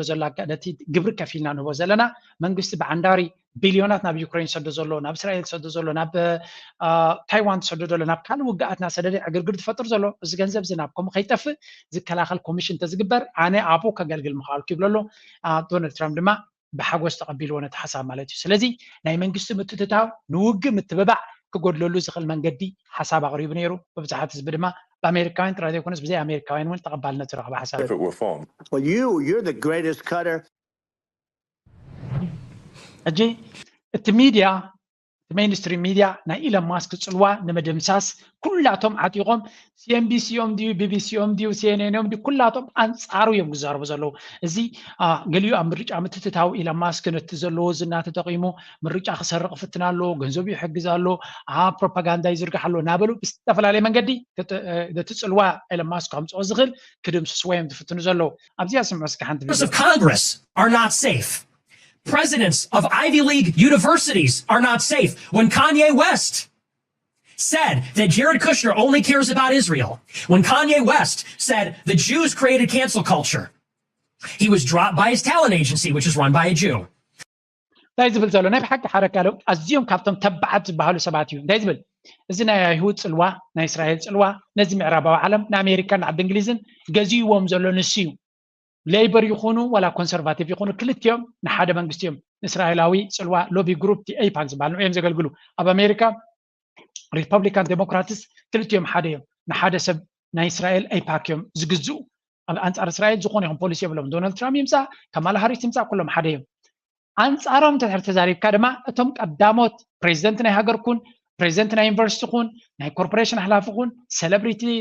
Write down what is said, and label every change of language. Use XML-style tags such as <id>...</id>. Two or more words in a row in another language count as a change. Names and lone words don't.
<ti>ዘሎ ነቲ ግብሪ ከፊልና ንህቦ ዘለና መንግስቲ ብዓንዳሪ ቢልዮናት ናብ ዩክሬን ሰዶ ዘሎ ናብ እስራኤል ሰዶ ዘሎ ናብ ታይዋን ሰዶ ዘሎ ናብ ካልእ ውግኣት ናሰደደ ዕግርግር ዝፈጥር ዘሎ እዚ ገንዘብ እዚ ናብ ከምኡ ከይጠፍእ ዝከላኸል ኮሚሽን ተዝግበር ኣነ ኣብኡ ከገልግል ምኽኣልኩ ይብሎ ኣሎ ዶናልድ ትራምፕ ድማ ብሓጎስ ተቐቢልዎ ነቲ ሓሳብ ማለት እዩ ስለዚ ናይ መንግስቲ ምትእትታው ንውግእ ምትብባዕ ክጎድለሉ ዝኽእል መንገዲ ሓሳብ ኣቕሪቡ ነይሩ ብብዙሓት ህዝቢ ድማ በአሜሪካውያን ጥራይ ዘይኮነስ ብዘይ ኣሜሪካውያን እውን ተቐባልነት ዝረኸበ ሓሳብ</ti> <en>If it were formed. Well, you're the greatest cutter.</en> <ti>ሕጂ እቲ ሚድያ</ti> <en>mainstream media</en> <ti>ናይ ኢሎን ማስክ ፅልዋ ንምድምሳስ ኩላቶም ዓጢቖም ሲኤንቢሲኦም ድዩ ቢቢሲኦም ድዩ ሲኤንኤንም ድዩ ኩላቶም ኣንፃሩ እዮም ክዛረቡ ዘለዉ እዚ ገሊኡ ኣብ ምርጫ ምትትታው ኢሎን ማስክ ነቲ ዘለዎ ዝና ተጠቒሙ ምርጫ ክሰርቕ ፍትና ኣሎ ገንዘቡ ይሕግዝ ኣሎ ፕሮፓጋንዳ ይዝርጋሕ ኣሎ እናበሉ ብዝተፈላለየ መንገዲ ነቲ ፅልዋ ኢሎን ማስክ ከምፅኦ ዝኽእል ክድምስስዎ እዮም ዝፍትኑ ዘለዉ ኣብዚኣ ስምዑ እስኪ ሓንቲ</ti> <en>Congress are not safe. Presidents of Ivy League universities are not safe. When Kanye West said that Jared Kushner only cares about Israel, when Kanye West said the Jews created cancel culture, he was dropped by his talent agency, which is run by a Jew.</en> <ti>እንታይ ዝብል ዘሎ ናይ ብሓቂ ሓረካ ለው ኣዝዮም ካብቶም ተባዓት ዝበሃሉ ሰባት እዩ እንታይ ዝብል እዚ ናይ አይሁድ ፅልዋ ናይ እስራኤል ፅልዋ ነዚ ምዕራባዊ ዓለም ንኣሜሪካን ዓዲ እንግሊዝን ገዚእዎም ዘሎ ንሱ እዩ ሌይበር ይኹኑ ወላ ኮንሰርቫቲቭ ይኹኑ ክልቲኦም ንሓደ መንግስቲዮም እስራኤላዊ ጽልዋ</ti> <en>lobby group</en> <ti>ኤይፓክ ዝበሃል እዮም ዘገልግሉ ኣብ ኣሜሪካ ሪፐብሊካን ዴሞክራትስ ክልቲኦም ሓደ እዮም ንሓደ ሰብ ናይ እስራኤል ኤይፓክ እዮም ዝግዝኡ ኣብ አንጻር እስራኤል ዝኾነ ይኹን ፖሊሲ የብሎም ዶናልድ ትራምፕ ይምፃእ ከማላ ሃሪስ ይምፃእ ኩሎም ሓደ እዮም አንጻሮም ተሕር ተዛሪብካ ድማ እቶም ቀዳሞት ፕሬዚደንት ናይ ሃገር ኩን ፕሬዚደንት ናይ ዩኒቨርሲቲ ኩን ናይ ኮርፖሬሽን ሓላፊ ኩን ሴሌብሪቲ</ti>